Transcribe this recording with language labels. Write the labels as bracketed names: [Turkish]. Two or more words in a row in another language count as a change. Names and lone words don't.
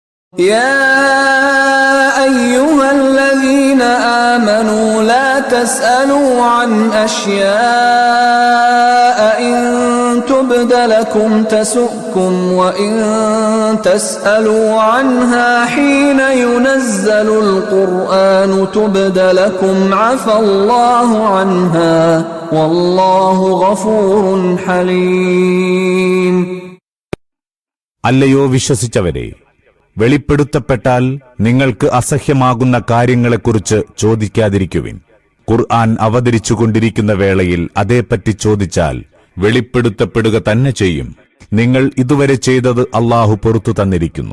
[Arabic] يا أيها الذين آمنوا لا تسألوا عن أشياء إن تبد لكم تسؤكم وإن تسألوا عنها حين ينزل القرآن تبد لكم عفى الله عنها والله غفور حليم. [Malayalam] അല്ലയോ വിശ്വസിച്ചവരെ, വെളിപ്പെടുത്തപ്പെട്ടാൽ നിങ്ങൾക്ക് അസഹ്യമാകുന്ന കാര്യങ്ങളെക്കുറിച്ച് ചോദിക്കാതിരിക്കുവിൻ. ഖുർആൻ അവതരിച്ചുകൊണ്ടിരിക്കുന്ന വേളയിൽ അതേപ്പറ്റി ചോദിച്ചാൽ വെളിപ്പെടുത്തപ്പെടുക തന്നെ ചെയ്യും. നിങ്ങൾ ഇതുവരെ ചെയ്തത് അല്ലാഹു പൊറുത്തു തന്നിരിക്കുന്നു.